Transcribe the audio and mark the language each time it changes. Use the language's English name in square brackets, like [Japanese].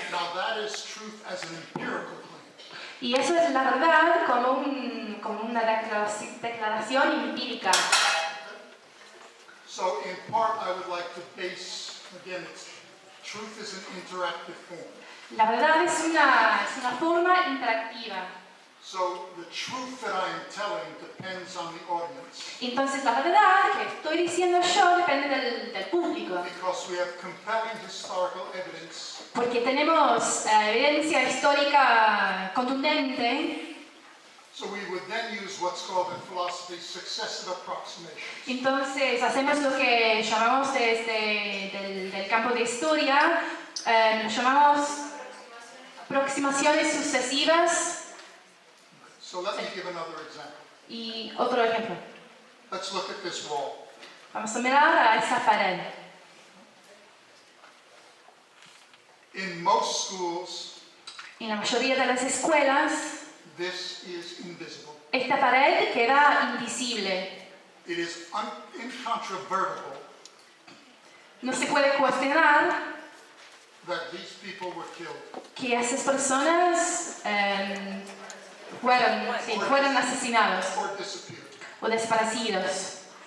[English] Now that is truth as an empirical claim. [Spanish] Y eso es la verdad como una declaración empírica. [English] So in part, I would like to base, again, truth is an interactive form. [Spanish] La verdad es una forma interactiva. [English] So the truth that I am telling depends on the audience. [Spanish] Entonces la verdad que estoy diciendo yo depende del público. [English] Because we have compelling historical evidence [Spanish] Porque tenemos evidencia histórica contundente. [English] So we would then use what's called in philosophy successive approximations. [Spanish] Entonces hacemos lo que llamamos del campo de historia, lo llamamos aproximaciones sucesivas. [English] So let me give another example. [Spanish] Y otro ejemplo. [English] Let's look at this wall. [Spanish] Vamos a mirar a esa pared. [English] In most schools, [Spanish] En la mayoría de las escuelas, [English] this is invisible. [Spanish] esta pared queda invisible. [English] It is incontrovertible [Spanish] No se puede cuestionar [English] that these people were killed. [Spanish] que esas personas fueron asesinados [English] Or disappeared. [Spanish] o desaparecidos.